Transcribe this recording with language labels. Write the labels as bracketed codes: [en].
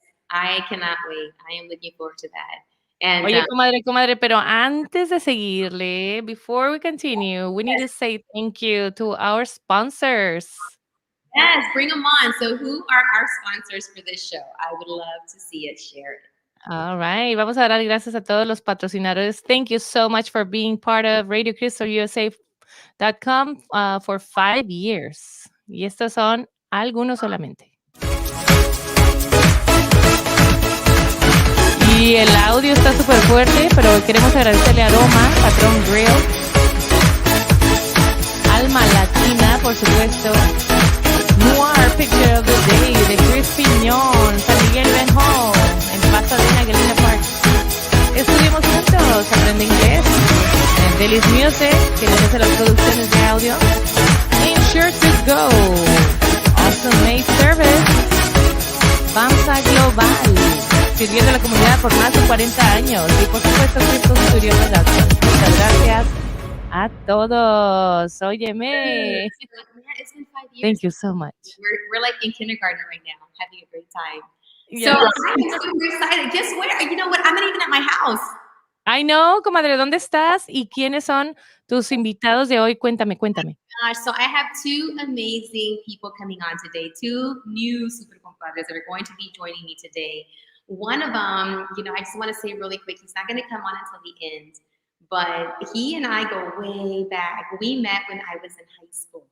[en] I cannot wait. I am looking forward to that. And [es] Oye, comadre, pero antes de seguirle, [en] before we continue, we need to say thank you to our sponsors. yes, bring them on. So, who are our sponsors for this show? I would love to see it. Share it. All right. [es] Vamos a dar gracias a todos los patrocinadores. [en] Thank you so much for being part of RadioCrystalUSA.com for 5 years. [es] Y estos son algunos solamente. Y el audio está súper fuerte, pero queremos agradecerle a Roma, Patrón Grill, Alma Latina, por supuesto, Noir Picture of the Day de Chris Piñón, San Miguel Benjo, en Pasadena, Galena Park. Estuvimos juntos, aprende inglés, en Delis Music, que nos hace las producciones de audio, Insure to Go, Awesome Made Service, Bamsa Global, sirviendo a la comunidad por más de 40 años, y por supuesto Crypto Studio Productions. Muchas gracias a todos. Óyeme. [en] Yeah, it's been 5 years. Thank you so much. We're like in kindergarten right now, having a great time. Yeah. So I'm super excited. Guess where? You know what? I'm not even at my house. I know, [es] comadre, ¿dónde estás? ¿Y quiénes son tus invitados de hoy? Cuéntame. [en] So I have two amazing people coming on today, two new super compadres that are going to be joining me today. One of them, I just want to say really quick, he's not going to come on until the end, but he and I go way back. We met when I was in high school.